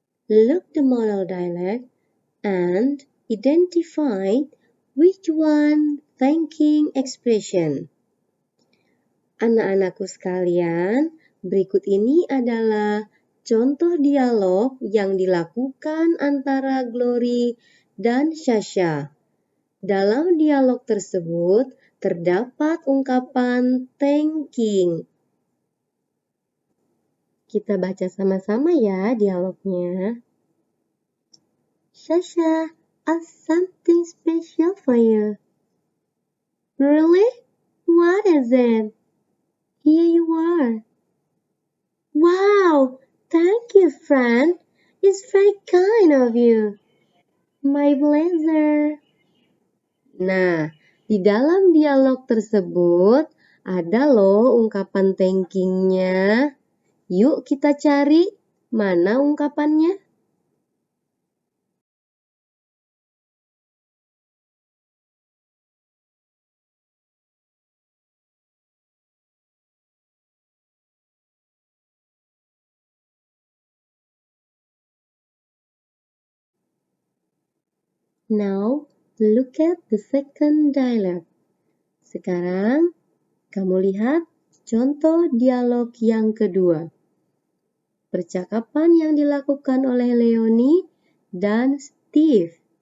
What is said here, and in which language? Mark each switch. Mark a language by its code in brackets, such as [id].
[en] Look the model dialogue and identify which one thanking expression. [id] Anak-anakku sekalian, berikut ini adalah contoh dialog yang dilakukan antara Glory dan Sasha. Dalam dialog tersebut terdapat ungkapan thanking. Kita baca sama-sama ya dialognya. [en] Sasha, I've something special for you. Really? What is it? Here you are. Wow, thank you, friend. It's very kind of you. My pleasure. [id] Nah, di dalam dialog tersebut ada loh ungkapan thankingnya. Yuk kita cari mana ungkapannya. [en] Now, look at the second dialogue. [id] Sekarang, kamu lihat contoh dialog yang kedua. Percakapan yang dilakukan oleh Leonie dan Steve.